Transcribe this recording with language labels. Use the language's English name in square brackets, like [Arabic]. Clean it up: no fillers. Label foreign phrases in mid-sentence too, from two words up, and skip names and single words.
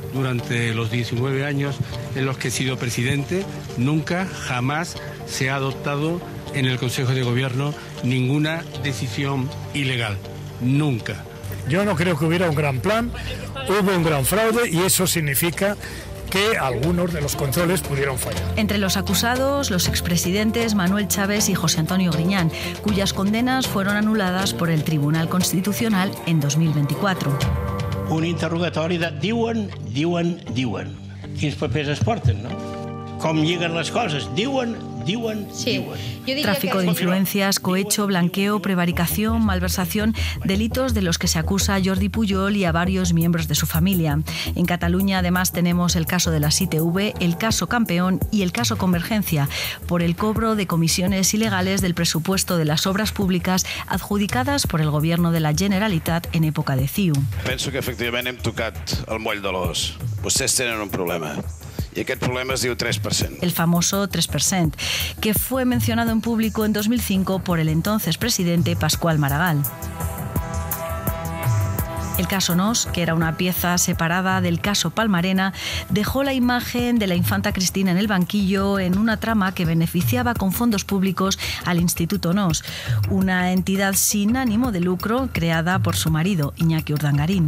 [Spanish] Durante los 19 años en los que he sido presidente, nunca, jamás se ha adoptado en el Consejo de Gobierno ninguna decisión ilegal. Nunca. Yo no creo que hubiera un gran plan, hubo un gran fraude y eso significa que algunos de los controles pudieron fallar. Entre los acusados, los expresidentes Manuel Chávez y José Antonio Griñán, cuyas condenas fueron anuladas por el Tribunal Constitucional en 2024. [Catalan] Un interrogatori de diuen. Quins papers es porten, no? Com lliguen les coses? Diuen. [Spanish] Tráfico de influencias, cohecho, blanqueo, prevaricación, malversación, delitos de los que se acusa a Jordi Pujol y a varios miembros de su familia. En Cataluña además tenemos el caso de las ITV, el caso Campeón y el caso Convergencia, por el cobro de comisiones ilegales del presupuesto de las obras públicas adjudicadas por el gobierno de la Generalitat en època de CiU. [Catalan] Penso que efectivament hem tocat el moll de l'os. Vostès tenen un problema. Y aquest problema es diu 3%. [Spanish] El famoso 3%, que fue mencionado en público en 2005 por el entonces presidente Pascual Maragall. El caso Nos, que era una pieza separada del caso Palmarena, dejó la imagen de la infanta Cristina en el banquillo en una trama que beneficiaba con fondos públicos al Instituto Nos, una entidad sin ánimo de lucro creada por su marido, Iñaki Urdangarín.